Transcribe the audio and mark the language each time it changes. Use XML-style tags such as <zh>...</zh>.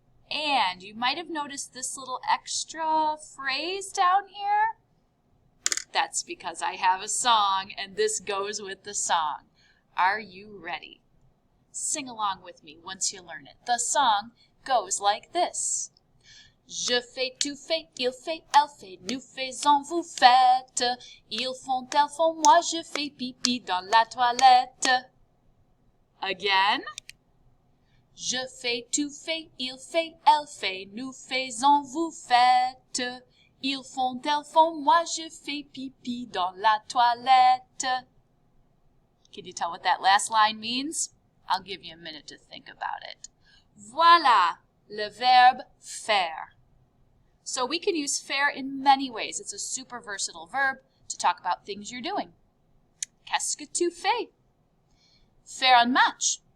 <en>And you might have noticed this little extra phrase down here. That's because I have a song and this goes with the song. Are you ready? Sing along with me once you learn it. The song goes like this.</en> <fr>Je fais, tu fais, il fait, elle fait, nous faisons, vous faites. Ils font, elles font, moi je fais pipi dans la toilette.</fr> <en>Again.</en> <fr>Je fais, tu fais, il fait, elle fait, nous faisons, vous faites. Ils font, elles font, moi je fais pipi dans la toilette.</fr> <en>Can you tell what that last line means? I'll give you a minute to think about it.</en> <fr>Voilà le verbe faire.</fr> <en>So we can use faire in many ways. It's a super versatile verb to talk about things you're doing.</en> <fr>Qu'est-ce que tu fais? Faire un match.</fr>